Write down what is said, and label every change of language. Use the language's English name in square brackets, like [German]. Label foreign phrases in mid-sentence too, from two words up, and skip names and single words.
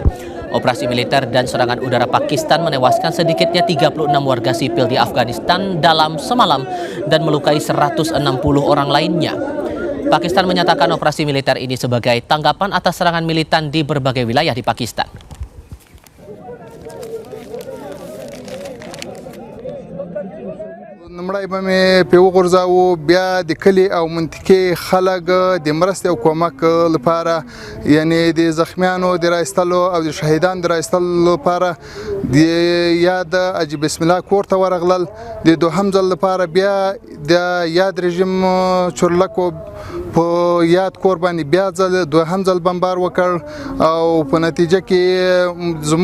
[Indonesian] Operasi militer dan serangan udara Pakistan menewaskan sedikitnya 36 warga sipil di Afghanistan dalam semalam dan melukai 160 orang lainnya. Pakistan menyatakan operasi militer ini sebagai tanggapan atas serangan militan di berbagai wilayah di Pakistan. [Pashto] نمړای به مې په وغورځاوه بیا د کلي او منطقې خلک د مرستې او کومک لپاره یعنی د زخمیانو د رایستلو او د شهیدانو د رایستلو لپاره د یاد اجي بسم الله کور ته ورغلل د دوهم ځل لپاره بیا د یاد رژیم چورلکو په یاد کور باندې بیا ځل دوهم ځل بمبار وکړ او په نتیجه کې